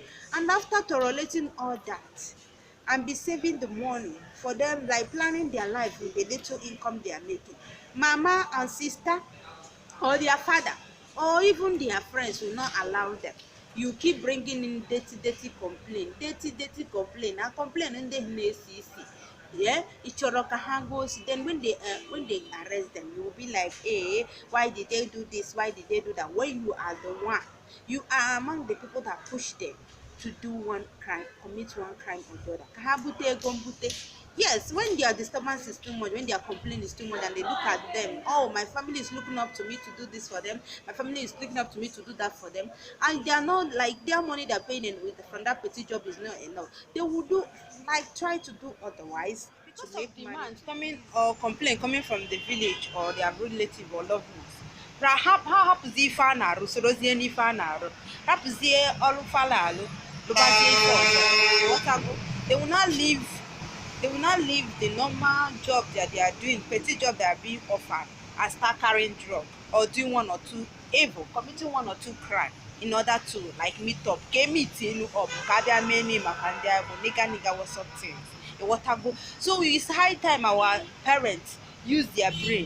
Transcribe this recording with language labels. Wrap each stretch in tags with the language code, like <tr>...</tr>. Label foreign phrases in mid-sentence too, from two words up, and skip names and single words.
<en>And after tolerating all that and be saving the money for them, like planning their life with the little income they are making, mama and sister or their father or even their friends will not allow them. You keep bringing in dirty complaint and complain</en> <ig>ndị na-esi isi. Yeah, ịchọrọ ka ha</ig> <en>go see. Then when they arrest them, you will be like, hey, why did they do this, why did they do that, when you are the one, you are among the people that push them to do one crime, commit one crime or the other.</en> <ig>Ka ha bute ego mbute.</ig> <en>Yes, when their disturbance is too much, when their complaint is too much, and they look at them, oh, my family is looking up to me to do this for them, my family is looking up to me to do that for them, and they are not like their money they're paying in with from that petty job is not enough. They will do like try to do otherwise because to make demands coming or complaint coming from the village or their relative or loved ones.</en> <ig>Ha hapụzie ife a na-arụ sorozie n'ife a na-arụ, hapụzie ọrụ fala alụ lụbazie ife ọzọ.</ig> <en>Whatever, they will not leave. They will not leave the normal job that they are doing, petty job they are being offered, and start carrying drug or doing one or two evil, committing one or two crime in order to like meet up. So it's high time our parents use their brain.</en>